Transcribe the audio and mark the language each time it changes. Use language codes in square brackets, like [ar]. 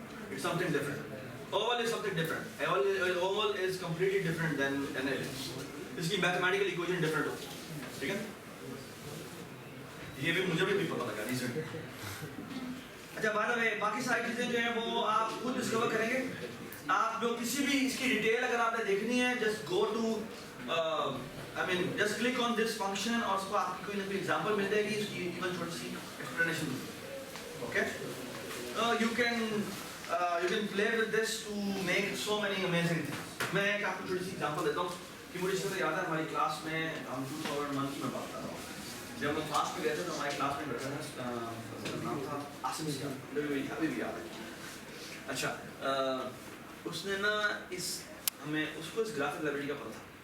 [en] It's something different. Oval is something different. Oval is completely different than an ellipse. [ur] اس کی mathematical equation different ہوتی ہے. ٹھیک ہے. یہ بھی مجھے بھی پتہ لگا نہیں سر. اچھا بعد میں باقی ساری چیزیں جو ہیں وہ آپ خود ڈسکور کریں گے. آپ جو کسی بھی اس کی ڈیٹیل اگر آپ نے دیکھنی ہے just go to [en] I mean just click on this function [ur] اور اس کو آپ کی کوئی نہ کوئی ایگزامپل مل جائے گی اس کی ایون چھوٹی سی explanation. Okay [en] you can play with this to make so many amazing things. [ur] میں ایک آپ کو چھوٹی سی ایگزامپل دیتا ہوں کہ مجھے اس طرح یاد ہے ہماری کلاس میں ہم 2001 کی میں بات کر رہا ہوں. جب ہم فاسٹ میں گئے تھے تو ہمارے کلاس میں بیٹھا تھا, نام تھا آصم سیاح, ابھی بھی یاد ہے. اچھا اس نے نا ہمیں اس کو اس گرافک لائبریری کا پتہ تھا.